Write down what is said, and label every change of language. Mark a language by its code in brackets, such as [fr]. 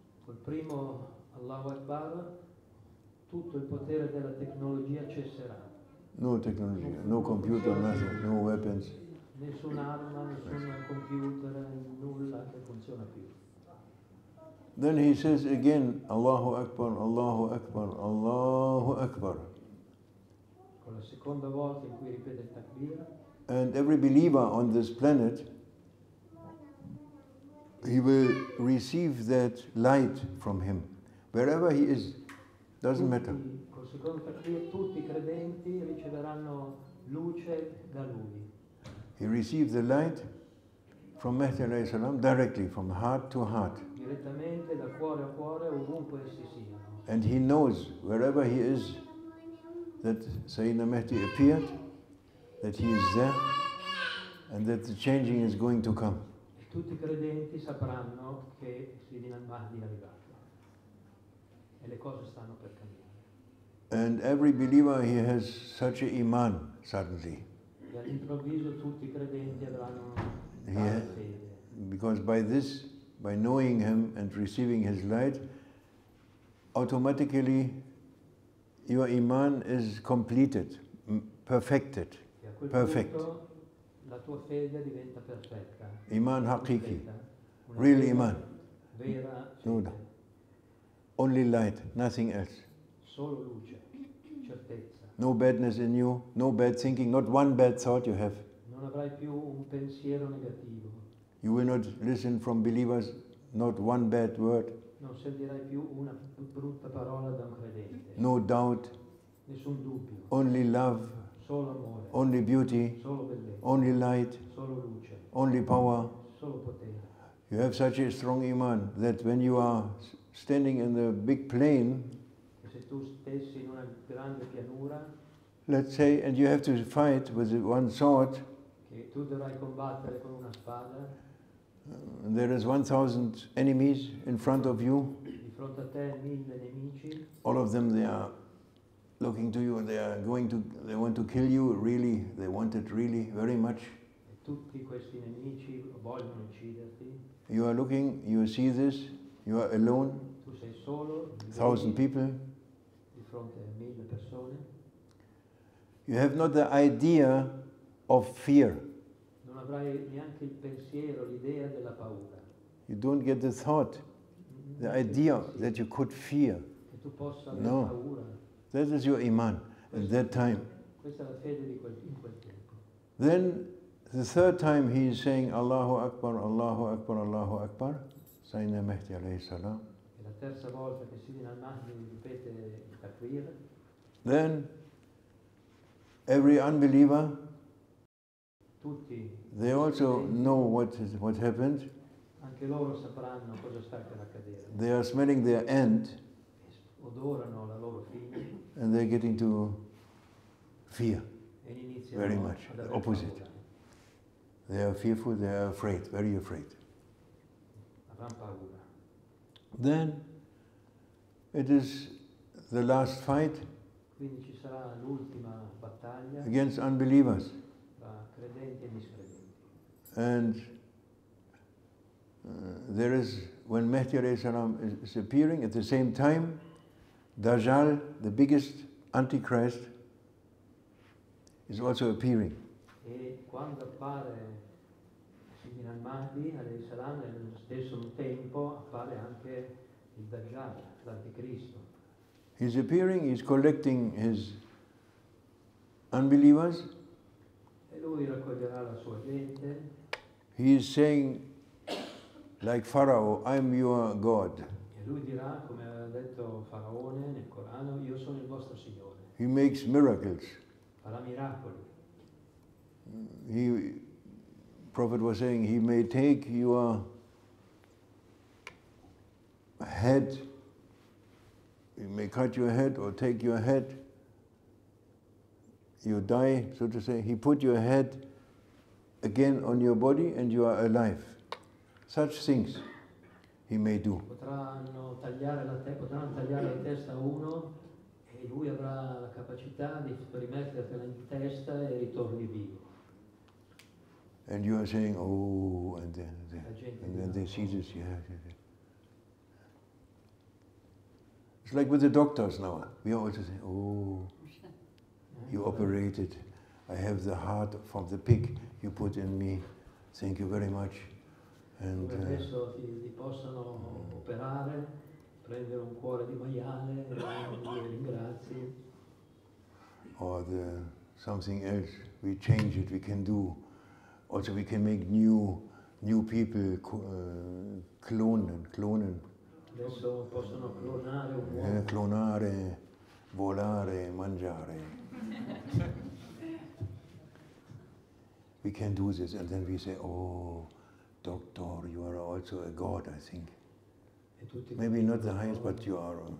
[it] col primo Allahu Akbar tutto il potere della tecnologia cesserà. [en] No technology, no computer, nothing, no weapons. [it] Nessun'arma, nessun computer, nulla che funziona più. [en] Then he says again, Allahu Akbar, Allahu Akbar, Allahu Akbar. [it] Con la seconda volta in cui ripete il takbir, [en] And every believer on this planet, he will receive that light from him, wherever he is, doesn't matter. [it] col secondo takbir tutti i credenti riceveranno luce da lui. [en] He receives the light from Mehdi alayhi salam directly, from heart to heart. [it] Direttamente da cuore a cuore ovunque essi siano. [en] And he knows wherever he is that Sayyidina Mehdi appeared, that he is there, and that the changing is going to come. [it] E tutti i credenti sapranno che Sayyidina Mahdi è arrivato e le cose stanno per cambiare. [en] And every believer, he has such a iman suddenly. [it] E all'improvviso tutti i credenti avranno [en] He [it] tale ha- fede. [en] Because by this, by knowing him and receiving his light, automatically your iman is completed, perfected. [it] E a quel [en] Perfect. [it] punto la tua fede diventa perfetta. [ar] Iman haqiqi, [it] Perfetta. Una [en] real [it] fede [ar] iman. [it] Vera [en] No, [it] fede. [en] only light, nothing else. [it] Solo luce, certezza. [en] No badness in you, no bad thinking, not one bad thought you have. [it] Non avrai più un pensiero negativo. [en] You will not listen from believers not one bad word, [it] Non sentirai più una brutta parola da un credente. [en] no doubt, [it] Nessun dubbio. [en] only love, [it] Solo amore. [en] only beauty, [it] Solo bellezza. [en] only light, [it] Solo luce. [en] only power. [it] Solo potere. [en] You have such a strong iman that when you are standing in the big plain, [it] E se tu stessi in una grande pianura, [en] let's say, and you have to fight with one sword, [it] che tu dovrai combattere con una spada, [en] and there is 1,000 enemies in front of you, [it] di fronte a te 1000 nemici, [en] all of them, they are looking to you and they want to kill you, really, they want it really very much. [it] e tutti questi nemici vogliono ucciderti. [en] You are looking, you see this, you are alone, [it] Tu sei solo, [en] 1,000 people. [it] di fronte a 1000 persone. [en] You have not the idea of fear. [it] Non avrai neanche il pensiero, l'idea della paura. [en] You don't get the thought, the idea that you could fear. [it] Che tu possa avere [en] No. [it] paura. [en] That is your iman at that time. [it] Questa è la fede in quel tempo. [en] Then the third time he is saying Allahu Akbar, Allahu Akbar, Allahu Akbar, Sayyidina Mehdi alayhi salam. [it] È la terza volta che Sidina al-Mahdi ripete il takbir. [en] Then every unbeliever, [it] Tutti, [en] they also know what happened. [it] anche loro sapranno cosa sta per accadere. [en] They are smelling their end [it] Odorano la loro fine [en] and they're getting to fear [it] e iniziano [en] very much, [it] ad [en] the [it] avere [en] opposite. [it] paura. [en] They are fearful, they are afraid, very afraid. [it] Avranno paura. [en] Then it is the last fight [it] Quindi ci sarà l'ultima battaglia [en] against unbelievers. [it] tra credenti e miscredenti. [en] And there is, when Mehdi alayhi salam is appearing, at the same time, Dajjal, the biggest Antichrist, is also appearing. [it] E quando appare Sidina al-Mahdi alayhi salam, nello stesso tempo appare anche il Dajjal, l'Anticristo. [en] He's appearing, he's collecting his unbelievers. [it] E lui raccoglierà la sua gente. [en] He is saying, like Pharaoh, I'm your God. [it] E lui dirà, come ha detto Faraone nel Corano, io sono il vostro Signore. [en] He makes miracles. [it] Farà miracoli. [en] Prophet was saying, he may take your head, he may cut your head or take your head, you die, so to say, he put your head again on your body and you are alive. Such things he may do. [it] Potranno tagliare la testa a uno e lui avrà la capacità di rimettertela in testa e ritorni vivo. [en] And you are saying, oh, and then they see this, yeah. It's like with the doctors now. We are also saying, oh, you operated. I have the heart from the pig you put in me. Thank you very much. And [it] Adesso ti possono operare, prendere un cuore di maiale e ringrazi. [en] or something else, we change it, we can do. Also we can make new people, clonen. [it] Adesso possono clonare un uomo. Clonare, volare, mangiare. [en] We can do this, and then we say, oh, doctor, you are also a god, I think. Maybe not the highest, but you are.